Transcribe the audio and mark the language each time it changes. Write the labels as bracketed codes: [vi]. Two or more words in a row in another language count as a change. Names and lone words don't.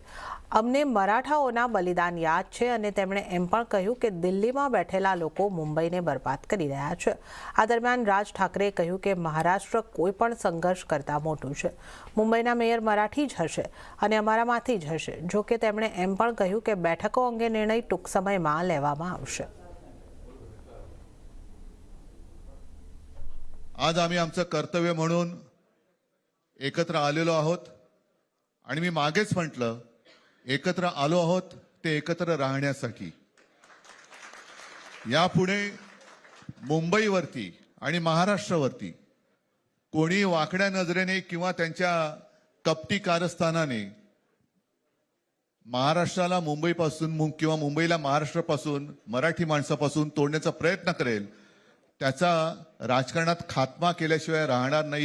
[gu] અમને મરાઠાઓના બલિદાન યાદ છે અને તેમણે એમ પણ કહ્યું કે દિલ્હીમાં બેઠેલા લોકો મુંબઈને બરબાદ કરી રહ્યા છે। આ દરમિયાન રાજ ઠાકરેએ કહ્યું કે મહારાષ્ટ્ર કોઈ પણ સંઘર્ષ કરતાં મોટું છે। મુંબઈના મેયર મરાઠી જ હશે અને અમારામાંથી જ હશે। જો કે તેમણે એમ પણ કહ્યું કે બેઠકો અંગે નિર્ણય ટૂંક समयમાં લેવામાં આવશે। [mr] आज आम्ही आमचं कर्तव्य म्हणून एकत्र आलेलो आहोत आणि मी मागेच म्हटलं एकत्र आलो आहोत ते एकत्र राहण्यासाठी। यापुढे मुंबईवरती आणि महाराष्ट्रावरती कोणी वाकड्या नजरेने किंवा त्यांच्या कपटी कारस्थानाने महाराष्ट्राला मुंबईपासून किंवा मुंबईला महाराष्ट्रापासून मराठी माणसापासून तोडण्याचा प्रयत्न करेल त्याचा राजकारणात खात्मा केल्याशिवाय राहणार नाही।